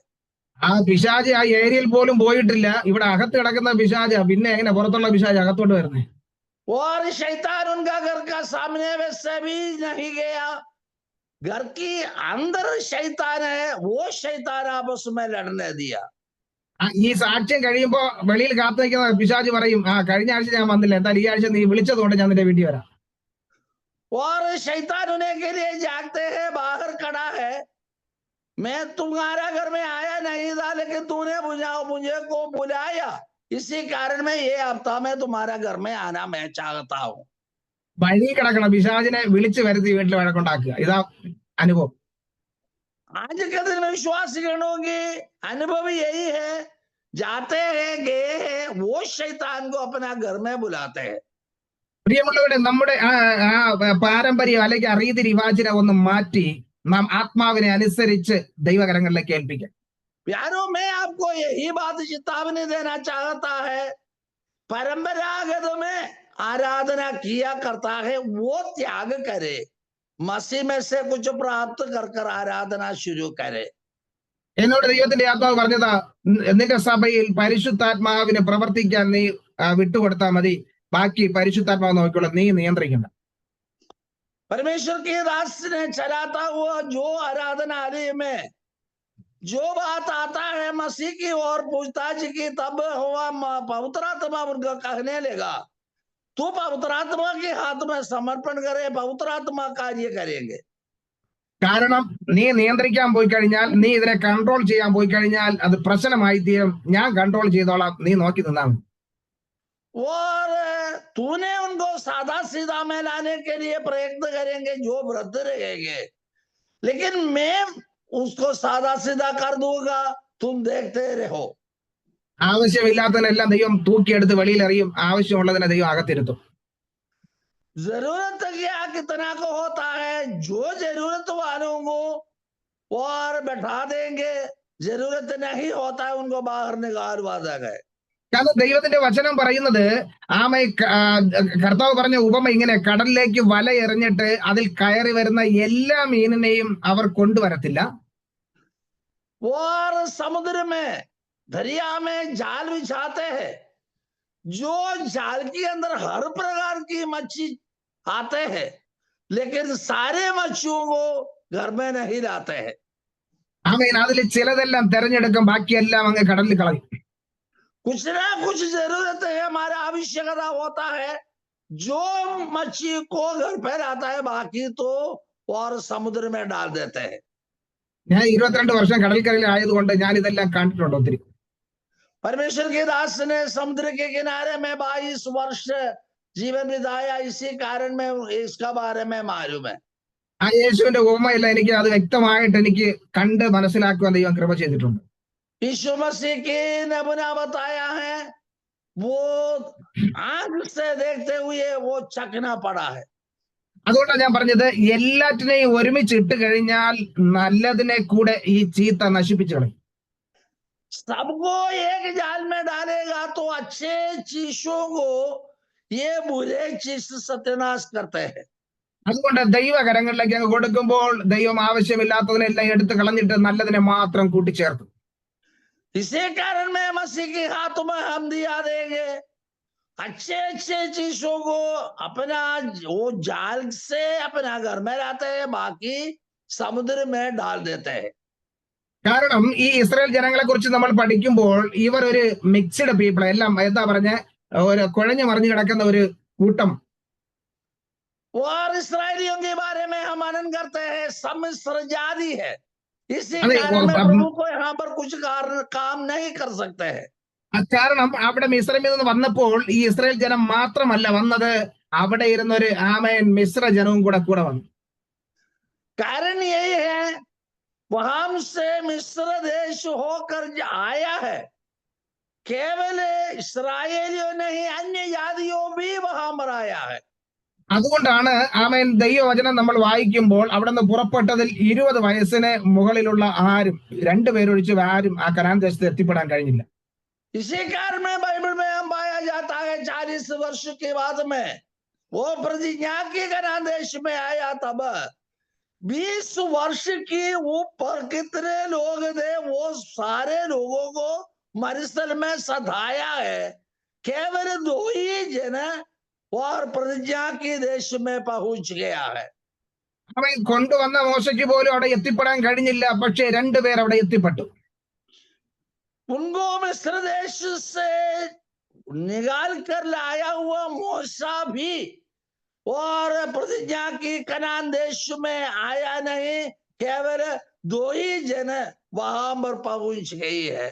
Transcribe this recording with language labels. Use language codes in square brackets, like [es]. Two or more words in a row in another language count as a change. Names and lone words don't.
[ml] ആ പിശാച് ആ ഏരിയയിൽ പോലും പോയിട്ടില്ല, ഇവിടെ അകത്ത് കിടക്കുന്ന പിശാച, പിന്നെ എങ്ങനെ പുറത്തുള്ള പിശാച് അകത്തോട്ട് വരുന്നേ? [hi] और शैतान उनका घर का सामने वैसे भी नहीं गया, घर की अंदर शैतान है, वो शैतान आपस में लड़ने दिया। [ml] ഈ സാക്ഷ്യം കഴിയുമ്പോ വെളിയിൽ കാത്തു നിൽക്കുന്ന പിശാച് പറയും, ആ കഴിഞ്ഞ ആഴ്ച ഞാൻ വന്നില്ല, എന്തായാലും ഈ ആഴ്ച നീ വിളിച്ചതുകൊണ്ട് ഞാൻ നിന്റെ വീട്ടിൽ വരാം. [hi] और शैतान होने के लिए जागते हैं, बाहर खड़ा है, मैं तुम्हारा घर में आया नहीं था, लेकिन तूने मुझे को बुलाया, इसी कारण में ये हफ्ता में तुम्हारा घर में आना मैं चाहता हूँ। [ml] വഴി കിടക്കണ പിശാചിനെ വിളിച്ചു വരുത്തി വീട്ടിൽ വഴക്കുണ്ടാക്കുക, ഇതാ അനുഭവം. [hi] आज के दिन में विश्वासीगणों की अनुभव यही है, जाते हैं, गए हैं, वो शैतान को अपना घर में बुलाते हैं। [ml] പ്രിയമുള്ളവരെ, നമ്മുടെ പാരമ്പര്യം അല്ലെങ്കിൽ അറീതി റിവാജിനെ ഒന്ന് മാറ്റി നാം ആത്മാവിനെ അനുസരിച്ച് ദൈവകരങ്ങളിലേക്ക് ഏൽപ്പിക്കാം. [hi] प्यारो, मैं आपको यही बात चेतावनी देना चाहता है। परंपरागत में आराधना किया करता है, वो त्याग करे, मसीह में से कुछ प्राप्त कर आराधना शुरू करे। [ml] എന്നോട് ദൈവത്തിന്റെ ആത്മാവ് പറഞ്ഞതാ, നിന്റെ സഭയിൽ പരിശുദ്ധാത്മാവിനെ പ്രവർത്തിക്കാൻ നീ വിട്ടുകൊടുത്താൽ മതി, ബാക്കി പരിശുദ്ധാത്മാവ് നോക്കിക്കോളാം, നീ നിയന്ത്രിക്കണ്ട. [hi] परमेश्वर के दास ने चलाता हुआ जो आराधनालय में जो बात आता है मसीह की और पूछताछ की, तब हुआ पवित्र आत्मा उनका कहने लगा, तू पवित्र आत्मा के हाथ में समर्पण करे, पवित्र आत्मा कार्य करेंगे। [ml] കാരണം നീ നിയന്ത്രിക്കാൻ പോയി കഴിഞ്ഞാൽ, നീ ഇതിനെ കൺട്രോൾ ചെയ്യാൻ പോയി കഴിഞ്ഞാൽ അത് പ്രശ്നമായി തീരും. ഞാൻ കൺട്രോൾ ചെയ്തോളാം, നീ നോക്കി നിന്നാ മതി. [hi] और तूने उनको सादा सीधा में लाने के लिए प्रयत्न करेंगे, जो वृद्ध रहेंगे, लेकिन मैं उसको सादा सीधा कर दूंगा, तुम देखते रहो। [ml] ആവശ്യമില്ലാത്തതിനെല്ലാം ദൈവം തൂക്കിയെടുത്ത് വെളിയിലെറിയും, ആവശ്യമുള്ളതിനെ ദൈവം അകത്തിരുത്തും. [hi] जरूरत क्या कितना को होता है, जो जरूरत वालों को और बैठा देंगे, जरूरत नहीं होता है उनको बाहर निकालवा देंगे। [ml] കാരണം ദൈവത്തിന്റെ വചനം പറയുന്നത്, കർത്താവ് പറഞ്ഞ ഉപമ ഇങ്ങനെ, കടലിലേക്ക് വല എറിഞ്ഞിട്ട് അതിൽ കയറി വരുന്ന എല്ലാ മീനിനെയും അവർ കൊണ്ടുവരത്തില്ല. [hi] और समुद्र में दरिया में जाल बिछाते हैं, जो जाल के अंदर हर प्रकार की मच्छी आते हैं, लेकिन सारे मच्छियों को घर में नहीं लाते हैं। [ml] ആമേൻ. അതിൽ ചിലതെല്ലാം തെരഞ്ഞെടുക്കും, ബാക്കിയെല്ലാം അങ്ങ് കടലിൽ കളയും. [hi] कुछ ना कुछ जरूरत है, हमारा आवश्यकता होता है, जो मच्छी को घर पे लाता है, बाकी तो और समुद्र में डाल देते हैं। [ml] ഞാൻ 22 വർഷം കടൽക്കരയിൽ ആയതുകൊണ്ട് ഞാൻ ഇതെല്ലാം കണ്ടിട്ടുണ്ട് ഒത്തിരി. [hi] परमेश्वर के दास ने समुद्र के किनारे में 22 वर्ष जीवन बिताया, इसी कारण में इसका बारे में मालूम है। [ml] ആ യേശുവിന്റെ ഉപമയില്ല, എനിക്ക് അത് വ്യക്തമായിട്ട് എനിക്ക് കണ്ട് മനസ്സിലാക്കുവാൻ ദൈവം കൃപ ചെയ്തിട്ടുണ്ട്. [hi] यीशु मसीह के नमूना बताया है, वो आंख से देखते हुए वो चकना पड़ा है। [ml] അതുകൊണ്ടാണ് ഞാൻ പറഞ്ഞത്, എല്ലാറ്റിനെയും ഒരുമിച്ച് ഇട്ട് കഴിഞ്ഞാൽ നല്ലതിനെ കൂടെ ഈ ചീത്ത നശിപ്പിച്ചു കളയും. [hi] सबको एक जाल में डालेगा तो अच्छे चीजों को ये बुरे चीज सत्यानाश करते हैं। [ml] അതുകൊണ്ട് ദൈവകരങ്ങളിലേക്ക് അങ്ങ് കൊടുക്കുമ്പോൾ ദൈവം ആവശ്യമില്ലാത്തതിനെല്ലാം എടുത്ത് കളഞ്ഞിട്ട് നല്ലതിനെ മാത്രം കൂട്ടിച്ചേർക്കും. [hi] इसी कारण में मसीह के हाथ में हम दिया देंगे, अच्छे अच्छे चीजों को अपना वो जाल से अपना घर में लाते हैं, बाकी समुद्र में डाल देते हैं। [ml] കാരണം ഈ ഇസ്രായേൽ ജനങ്ങളെ കുറിച്ച് നമ്മൾ പഠിക്കുമ്പോൾ ഇവർ ഒരു [en] mixed people, [ml] എല്ലാം എന്താ പറഞ്ഞ ഒരു കുഴഞ്ഞു മറിഞ്ഞു കിടക്കുന്ന ഒരു കൂട്ടം. [hi] और इसराइलियों के बारे में हम आनंद करते हैं, सम्मिश्र जाति है, इसी अरे, कारण में प्रभु को यहाँ पर कुछ काम नहीं कर सकते हैं। [ml] കാരണം അവിടെ മിസ്രൈമിൽ നിന്ന് വന്നപ്പോൾ ഈ ഇസ്രായേൽ ജനം മാത്രമല്ല വന്നത്, അവിടെ ഇരുന്ന ഒരു ആമേൻ മിശ്ര ജനവും കൂടെ വന്നു. [hi] कारण यही है, वहां से मिस्र देश होकर आया है, केवल इस्राएलियों नहीं अन्य जातियों भी वहां पर आया है। [ml] അതുകൊണ്ടാണ് ആമേൻ ദൈവവചനം നമ്മൾ വായിക്കുമ്പോൾ അവിടെ നിന്ന് പുറപ്പെട്ടതിൽ 20 വയസ്സിന് മുകളിലുള്ള ആരും, 2 പേരൊഴിച്ച് ആരും ആ കനാൻ ദേശത്ത് എത്തിപ്പെടാൻ കഴിഞ്ഞില്ല. [hi] इसी कारण में बाइबल में हम पाया जाता है 40 वर्ष के बाद में वो प्रतिज्ञा के कनान देश में आया, तब 20 वर्ष की ऊपर कितने लोग थे, वो सारे लोगों को मरुस्थल में सधाया है, केवल 2 ही जन और प्रतिज्ञा के देश में पहुंच गया है। [ml] അവൻ കൊണ്ടുവന്ന മോശയ്ക്ക് പോലും അവിടെ എത്തിപ്പെടാൻ കഴിഞ്ഞില്ല, പക്ഷേ 2 പേർ അവിടെ എത്തിപ്പെട്ടു. [hi] उनको मिस्र देश से निकाल कर लाया हुआ मूसा भी और प्रतिज्ञा की कनान देश में आया नहीं, केवल 2 ही जन वहां पर पहुंच गई है।